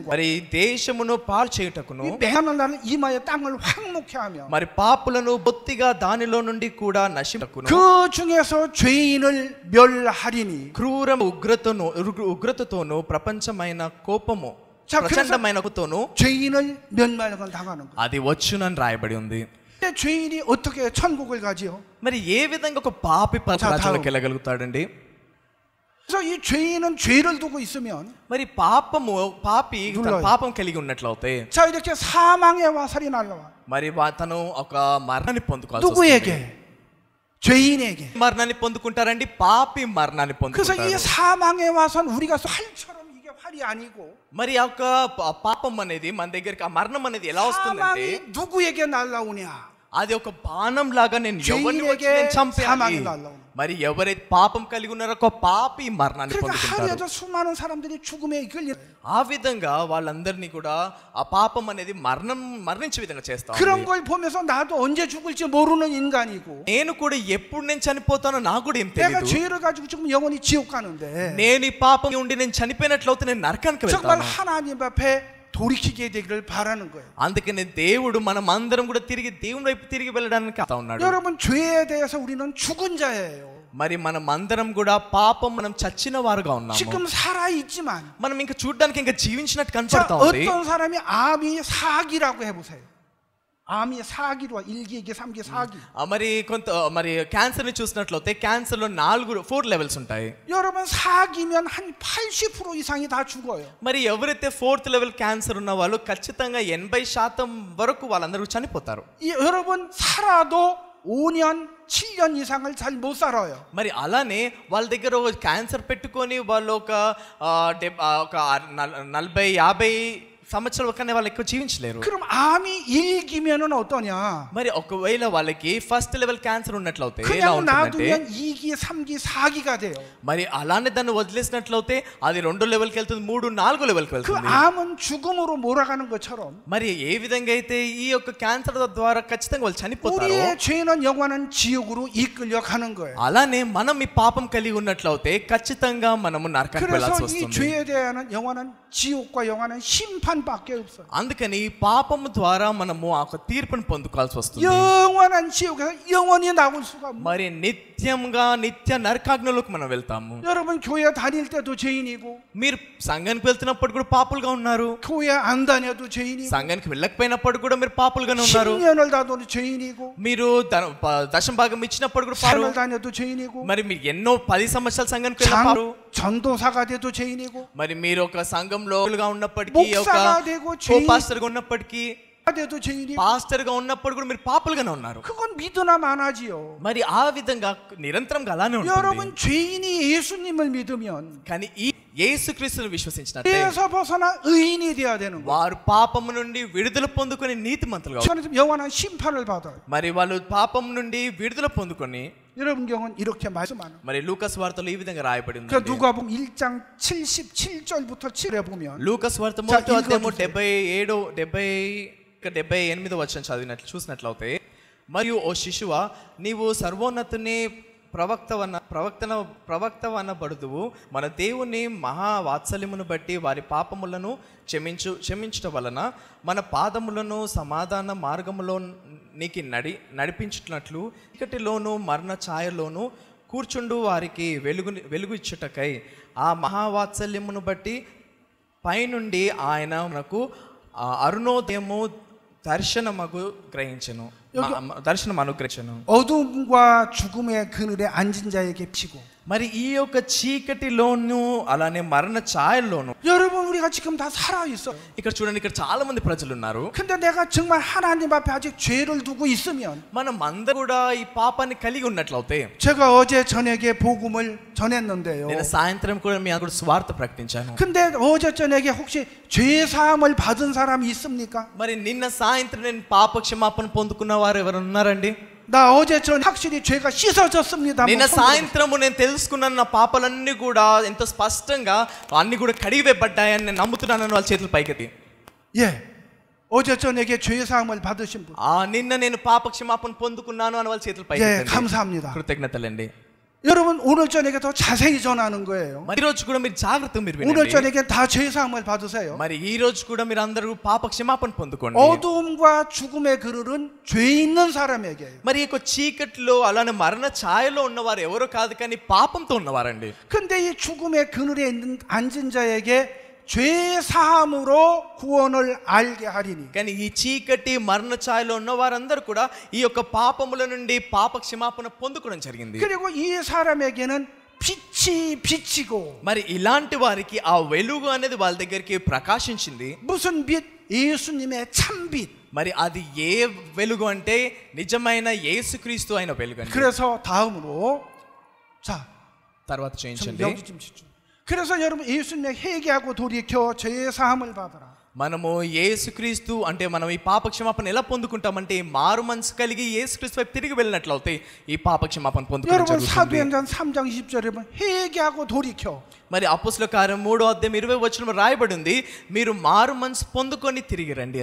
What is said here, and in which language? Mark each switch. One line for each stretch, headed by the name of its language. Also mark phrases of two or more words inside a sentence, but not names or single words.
Telugu: మరి దేశమును పాడు చేయుటకును
Korean: 이 매하는 날은 이마에 땅을 황무케 하며
Telugu: మరి పాపులను బొత్తిగా దానిలో నుండి కూడా నశించుటకును
Korean: 그 중에서 죄인을 멸하리니.
Telugu: క్రూర ఉగ్రతతోను ప్రపంచమైన కోపము
Korean: 자, 그래서
Telugu: ప్రచండమైన కోపంతోను
Korean: 죄인을 멸망을 당하는 거예요.
Telugu: అది వచ్చునని రాయబడి ఉంది.
Korean: 근데 죄인이 어떻게 천국을 가지요?
Telugu: మరి ఏ విధంగా ఒక పాపి పరలోకానికి వెళ్ళగలుగుతాడండి?
Korean: 그래서 이 죄인은 죄를 두고 있으면
Telugu: మరి పాపి తన పాపం కలిగి ఉన్నట్లయితే
Korean: 자, 이렇게 사망의 화살이 날라와.
Telugu: మరి తను ఒక మరణాన్ని పొందుకోవాలి.
Korean: 누구에게? 죄인에게.
Telugu: మరణాన్ని పొందుకుంటారండి, పాపి మరణాన్ని
Korean: 그래서 이
Telugu: పొందుకుంటారు.
Korean: 사망의 화살은 우리가 활처럼 이게 활이 아니고
Telugu: మరి ఆ యొక్క పాపం అనేది మన దగ్గరికి, ఆ మరణం అనేది ఎలా వస్తుందంటే
Korean: 사망이 누구에게 날라오냐?
Telugu: అది ఒక బాణం లాగా నేను ఎవరిని వచ్చి నేను చంపేయాలి. మరి ఎవరైతే పాపం కలిగి ఉన్నారో ఒక పాపి మరణాన్ని
Korean: 그러니까
Telugu: పొందుకుంటారు.
Korean: 하루에도 수많은 사람들이 죽음에 이끌려.
Telugu: ఆ విధంగా వాళ్ళందరినీ కూడా ఆ పాపం అనేది మరణించే విధంగా చేస్తాం.
Korean: 그런 걸 보면서 나도 언제 죽을지 모르는 인간이고.
Telugu: నేను కూడా ఎప్పుడు నేను చనిపోతానో నాకు కూడా ఏం
Korean: 내가
Telugu: తెలియదు.
Korean: 죄를 가지고 지금 영원히 지옥 가는데.
Telugu: నేను ఈ పాపం ఉండి నేను చనిపోయినట్లయితే నేను నరకానికి
Korean: 정말
Telugu: వెళ్తాను.
Korean: 하나님 앞에 돌이키게 되기를 바라는 거예요.
Telugu: అందుకనే దేవుడు మనం అందరం కూడా తిరిగి దేవుని వైపు తిరిగి వెళ్ళడానికి వస్తా ఉన్నాడు.
Korean: 여러분 죄에 대해서 우리는 죽은 자예요.
Telugu: మరి మనం అందరం కూడా పాపం మనం చచ్చిన వారుగా ఉన్నాము.
Korean: 지금 살아 있지만
Telugu: మనం ఇంకా చూడడానికి ఇంకా జీవించినట్టు
Korean: 자,
Telugu: కనపడతా ఉంది.
Korean: 어떤 사람이 암이 4기라고 해보세요. 암이 4기로 1기, 2기, 3기, 4기.
Telugu: మరి క్యాన్సర్ ని చూసినట్లయితే క్యాన్సర్ లో 4 లెవెల్స్ ఉంటాయి.
Korean: 여러분 4기면 한 80% 이상이 다 죽어요.
Telugu: మరి ఎవరైతే
English: 4th level cancer
Telugu: ఉన్న వాళ్ళు ఖచ్చితంగా 80% వరకు వాళ్ళందరూ చనిపోతారు.
Korean: 여러분 살아도 5년, 7년 이상을 잘 못 살아요.
Telugu: మరి అలానే వాళ్ళ దగ్గర ఒక క్యాన్సర్ పెట్టుకొని వాళ్ళు ఒక 40-50 సంవత్సరాల కన్నా వాళ్ళు ఎక్కువ జీవించలేరు.
Korean: 그럼 암이 1기면은 어떠냐?
Telugu: మరి ఒకవేళ వాళ్ళకి
English: first level cancer
Telugu: ఉన్నట్లయితే ఎలా
Korean: 그냥
Telugu: ఉంటుందంటే
Korean: 놔두면 2기, 3기, 4기가 돼요.
Telugu: మరి అలానే దాన్ని వదిలేసినట్లయితే అది 2 లెవెల్కి వెళ్తుంది, 3, 4 లెవెల్కి
Korean: 그
Telugu: వెళ్తుంది.
Korean: 암은 죽음으로 몰아가는 것처럼
Telugu: మరి ఏ విధంగా అయితే ఈ యొక్క క్యాన్సర్ ద్వారా ఖచ్చితంగా వాళ్ళు చనిపోతారు,
Korean: 우리의 죄는 영원한 지옥으로 이끌려 가는 거예요.
Telugu: అలానే మనం ఈ పాపం కలిగి ఉన్నట్లయితే ఖచ్చితంగా మనము నరకానికి వెళ్ళాల్సి
Korean: 그래서 이
Telugu: వస్తుంది.
Korean: 죄에 대한 영원한 지옥과 영원한 심판밖에 없어요.
Telugu: అందుకని ఈ పాపము ద్వారా మనము ఆ తీర్పును పొందుకోవాల్సి వస్తుంది.
Korean: 영원한 지옥에서 영원히 나올 수가 없어요.
Telugu: మరి నిత్య నరకాగ్నిలోకి మనం వెళ్తాము.
Korean: 여러분 교회 다닐 때도 죄인이고,
Telugu: మీరు సంఘానికి వెళ్తున్నప్పుడు కూడా పాపులుగా ఉన్నారు,
Korean: 교회 안 다녀도 죄인이고,
Telugu: సంఘానికి వెళ్ళకపోయినప్పుడు కూడా మీరు పాపులుగానే ఉన్నారు,
Korean: 10년을 다녀도 죄인이고,
Telugu: మీరు దశమ భాగం ఇచ్చినప్పుడు కూడా
Korean: 3을 다녀도 죄인이고,
Telugu: మరి మీరు ఎన్నో 10 సంవత్సరాలు సంఘానికి వెళ్ళారు,
Korean: 전도사가 돼도 죄인이고,
Telugu: మరి మీరు ఒక సంఘంలో ఉన్నప్పటికీ, ఒక
Korean: 목사가 되고 죄인
Telugu: పాస్టర్ గా ఉన్నప్పటికీ,
Korean: 돼도 죄인이고,
Telugu: పాస్టర్ గా ఉన్నప్పుడు కూడా మీరు పాపులుగానే ఉన్నారు.
Korean: 그건 믿으나 마나지요.
Telugu: మరి ఆ విధంగా నిరంతరంగా అలానే ఉంటుంది.
Korean: 여러분 죄인이 예수님을 믿으면
Telugu: కానీ ఈ యేసుక్రీస్తును విశ్వసించినట్లయితే
Korean: 죄에서 벗어나 의인이 되어야 되는 거예요.
Telugu: వారు పాపము నుండి విడుదల పొందుకొని నీతిమంతులుగా అవుతారు.
Korean: 영원한 심판을 받아요.
Telugu: మరి వాళ్ళు పాపం నుండి విడుదల పొందుకొని
Korean: 여러분 경우는 이렇게 말씀하는.
Telugu: మరి లూకాస్ వార్తలో ఈ విధంగా రాయబడి
Korean: 그
Telugu: ఉంది.
Korean: 누가복음 1장 77절부터 7에 보면
Telugu: లూకాస్ వార్త
Korean: 자,
Telugu: మొదటి అధ్యాయము
Korean: 읽어주세요.
Telugu: 78 వచనం చదివినట్లు చూసినట్లయితే, మరియు ఓ శిశువా, నీవు సర్వోన్నతుని ప్రవక్తవనబడుదువు, మన దేవుని మహా వాత్సల్యమును బట్టి వారి పాపములను క్షమించుట వలన మన పాదములను సమాధాన మార్గములో నీకు నడిపించుటట్లు చీకటిలోను మరణ ఛాయలోను కూర్చుండు వారికి వెలుగు ఇచ్చుటకై ఆ మహావాత్సల్యమును బట్టి పైనుండి ఆయన మనకు అరుణోదయము దర్శనం అనుగ్రహించను.
Korean: 어둠과 죽음의 그늘에 앉은 자에게 비치고.
Telugu: మరి ఈ యొక్క చీకటిలోను అలానే మరణ ఛాయల్లోను
Korean: 여러분 우리가 지금 다 살아 있어.
Telugu: ఇక్కడ చూడండి, ఇక్కడ చాలా మంది ప్రజలు ఉన్నారు.
Korean: 근데 내가 정말 하나님 앞에 아직 죄를 두고 있으면,
Telugu: మనం అందరూ కూడా ఈ పాపాన్ని కలిగి ఉన్నట్లయితే,
Korean: 제가 어제 저녁에 복음을 전했는데요.
Telugu: నేను సాయంత్రం కూడా మీ అందరూ స్వార్థ ప్రకటించాను.
Korean: 근데 어제 저녁에 혹시 죄 사함을 받은 사람이 있습니까?
Telugu: మరి నిన్న సాయంత్రం నేను పాప క్షమాపణ పొందుకున్న వారు ఎవరు ఉన్నారండి?
Korean: 나 어제 전 확실히 죄가 씻어졌습니다.
Telugu: నిన్న సాయంత్రము నేను తెలుసుకున్నాను, నా పాపాలన్నీ కూడా ఎంతో స్పష్టంగా అన్ని కూడా కడిగివేయబడ్డాయని నేను నమ్ముతున్నానని వాళ్ళ చేతులు పైకెత్తి.
Korean: 예, 어제 저녁에 죄 사함을 받으신 분.
Telugu: నిన్న నేను పాప క్షమాపణ పొందుకున్నాను అని వాళ్ళ చేతులు
Korean: 예,
Telugu: పైకెత్తండి.
Korean: 감사합니다.
Telugu: కృతజ్ఞతలండి.
Korean: 여러분 오늘 저녁에 더 자세히 전하는 거예요.
Telugu: మరి ఈ రోజు కూడా మీరు జాగ్రత్తగా మీరు
Korean: 오늘
Telugu: వినండి.
Korean: 저녁에 다 죄 사함을 받으세요.
Telugu: మరి ఈ రోజు కూడా మీరు అందరూ పాప క్షమాపణ పొందుకోండి.
Korean: 어둠과 죽음의 그늘은 죄 있는 사람에게요.
Telugu: మరి ఈ చీకటిలో అలానే మరణ ఛాయలో ఉన్నవారు ఎవరో కాదు, కానీ పాపంతో ఉన్నవారండి.
Korean: 근데 이 죽음의 그늘에 앉은 자에게 죄 사함으로 구원을 알게 하리니.
Telugu: కానీ ఈ చీకటి మరణ ఛాయలో ఉన్న వారందరూ కూడా ఈ యొక్క పాపముల నుండి పాప క్షమాపణ పొందుకోవడం జరిగింది.
Korean: 그리고 이 사람에게는 빛이 비치고.
Telugu: మరి ఇలాంటి వారికి ఆ వెలుగు అనేది వాళ్ళ దగ్గరికి ప్రకాశించింది.
Korean: 무슨 빛? 예수님의 참빛.
Telugu: మరి అది ఏ వెలుగు అంటే నిజమైన యేసుక్రీస్తు అయిన వెలుగు అండి.
Korean: 그래서 다음으로 자,
Telugu: తర్వాత చేయించండి.
Korean: 여기 좀 집중. 그래서 여러분 예수님의 회개하고 돌이켜 죄 사함을 받아라.
Telugu: మనము యేసుక్రీస్తు అంటే మనం ఈ పాప క్షమాపణ ఎలా పొందుకుంటామంటే మారు మనసు కలిగి యేసుక్రీస్తు వైపు తిరిగి వెళ్ళినట్లయితే ఈ పాప క్షమాపణ పొందుకోవడం
Korean: 여러분
Telugu: జరుగుతుంది.
Korean: 사도행전 3장 20절에 보면 회개하고 돌이켜.
Telugu: మరి అపోస్తలుల కార్యం 3:20 రాయబడి ఉంది, మీరు మారు మనసు పొందుకొని తిరిగి రండి.